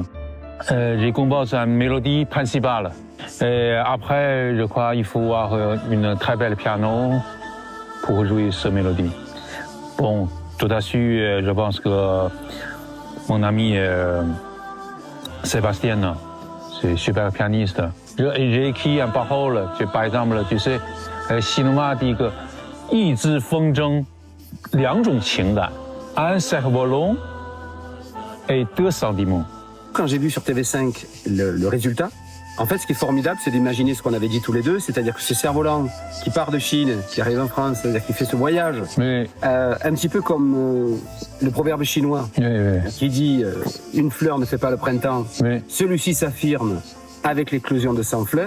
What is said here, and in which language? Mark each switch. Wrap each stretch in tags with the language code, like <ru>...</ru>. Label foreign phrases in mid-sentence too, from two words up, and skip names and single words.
<fr>J'ai composé une mélodie principale. Et après, je crois qu'il faut avoir une très belle piano pour jouer cette mélodie. Bon, tout à fait, je pense que mon ami Sébastien, c'est super pianiste. J'ai écrit une parole, par exemple, tu sais, chinois dit que</fr> <zh>一支风筝，两种情感，</zh> <fr>un cerf-volant et 2 sentiments. Quand j'ai vu sur TV5 le résultat, en fait, ce qui est formidable, c'est d'imaginer ce qu'on avait dit tous les deux, c'est-à-dire que ce cerf-volant qui part de Chine, qui arrive en France, c'est-à-dire qui fait ce voyage, un petit peu comme le proverbe chinois qui dit une fleur ne fait pas le printemps, celui-ci s'affirme avec l'éclosion de 100 fleurs.</fr>